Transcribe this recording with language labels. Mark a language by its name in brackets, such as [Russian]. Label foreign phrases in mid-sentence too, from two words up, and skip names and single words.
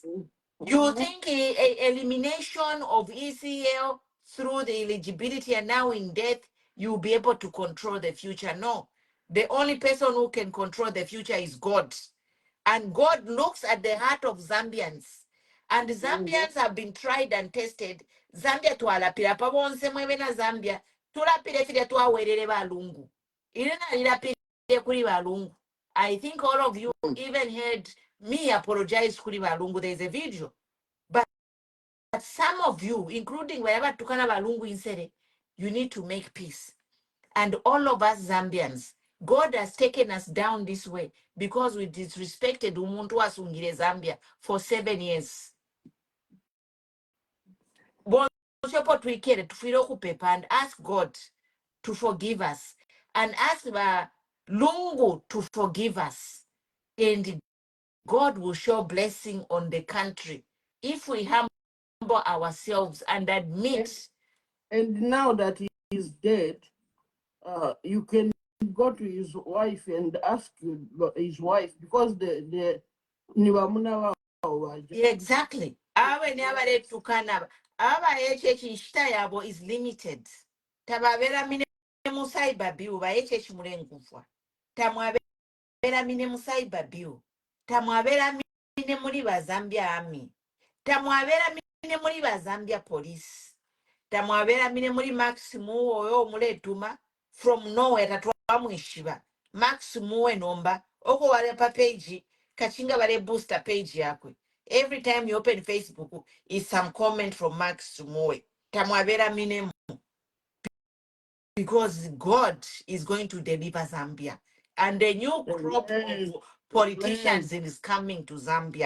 [English] You think a elimination of ECL through the eligibility and now in death, you'll be able to control the future? No. The only person who can control the future is God. And God looks at the heart of Zambians. And Zambians have been tried and tested. [Bemba] Zambia twalapira pabonse mwebe na Zambia. Tulapire fide twawerere balungu. Irena lirapire kuri balungu. [English] I think all of you even heard me apologize [Bemba] kuri balungu. [English] There's a video. But some of you, including wherever [Bemba] tukana balungu insere, [English] you need to make peace. And all of us Zambians, God has taken us down this way because we disrespected [Bemba] umuntu wasungire Zambia [English] for 7 years. And ask God to forgive us and ask Lungu to forgive us, and God will show blessing on the country if we humble ourselves and admit. And now that he is dead, you can go to his wife and ask his wife, because the [Bemba] Exactly. Awe never tukana. Aba echechi nshita yabo [English] is limited. [Bemba] Tababera mine musaiba biu ba echechi mulengufwa. Tamwabera mine musaiba biu. Tamwabera mine muri ba Zambia Army. Tamwabera mine muri ba Zambia Police. Tamwabera mine muri Maximu oyo muletuma [English] from nowhere [Bemba] tatwa mwishiba. Maximu nomba oko wale pa page kachinga wale booster page yakwe. [English] Every time you open Facebook, is some comment from Max Moe. [Bemba] Tamwabera minemu. [English] Because God is going to deliver Zambia. And the new crop of politicians is coming to Zambia.